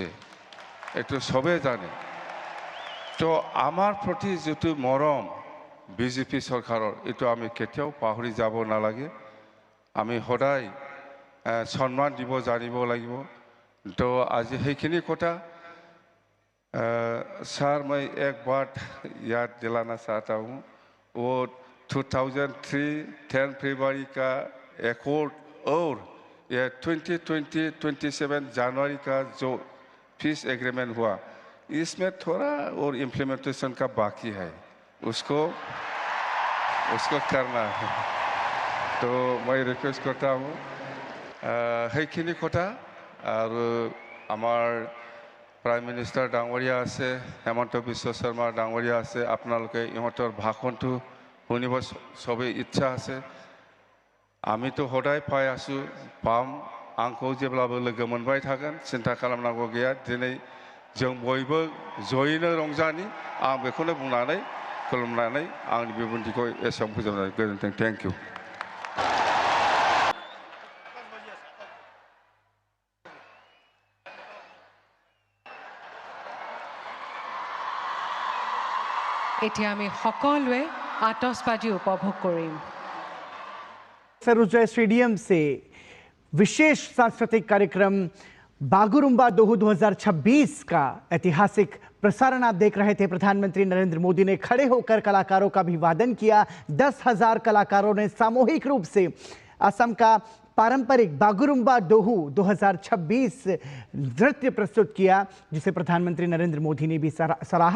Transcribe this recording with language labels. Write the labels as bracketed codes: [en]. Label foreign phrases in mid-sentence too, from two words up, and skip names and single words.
[as] এইটো চবেই জানে। তো আমাৰ প্ৰতি যিটো মৰম বিজেপি চৰকাৰৰ, এইটো আমি কেতিয়াও পাহৰি যাব নালাগে। আমি সদায় সন্মান দিব জানিব লাগিব। তো আজি সেইখিনি কথা [hi] सर, मैं एक बात याद दिलाना चाहता हूँ। वो 2003 10 फरवरी का एकॉर्ड और ये 27 जनवरी का जो [en] peace agreement [hi] हुआ, इसमें थोड़ा और इम्प्लीमेंटेशन का बाकी है, उसको करना है। तो मैं रिक्वेस्ट करता हूँ [as] সেইখিনি কথা। আৰু আমাৰ [en] prime minister [as] ডাঙৰীয়া আছে, হেমন্ত বিশ্ব শৰ্মা ডাঙৰীয়া আছে, আপোনালোকে ইহঁতৰ ভাষণটো শুনিব চবেই ইচ্ছা আছে। [brx] आमितो हदाय पाइ आसु पाम आंखौ जेब्लाबो लोगो मोनबाय थागोन, सिन्था खालामनांगौ गैया। दिनै जों बयबो जयैनो रंजानि, आं बेखौनो बुंनानै खुलुमनानै आंनि बिबुंथिखौ एसेयावनो फोजोबनाय गोजोन्थों। [en] thank you. [as] এতিয়া আমি সকলোৱে আতচবাজি উপভোগ কৰিম। [hi] सरोजय स्टेडियम से विशेष सांस्कृतिक कार्यक्रम बागुरुम्बा दोहू 2026 का ऐतिहासिक प्रसारण आप देख रहे थे। प्रधानमंत्री नरेंद्र मोदी ने खड़े होकर कलाकारों का अभिवादन किया। 10,000 कलाकारों ने सामूहिक रूप से असम का पारंपरिक बागुरुम्बा दोहू 2026 नृत्य प्रस्तुत किया, जिसे प्रधानमंत्री नरेंद्र मोदी ने भी सराहा।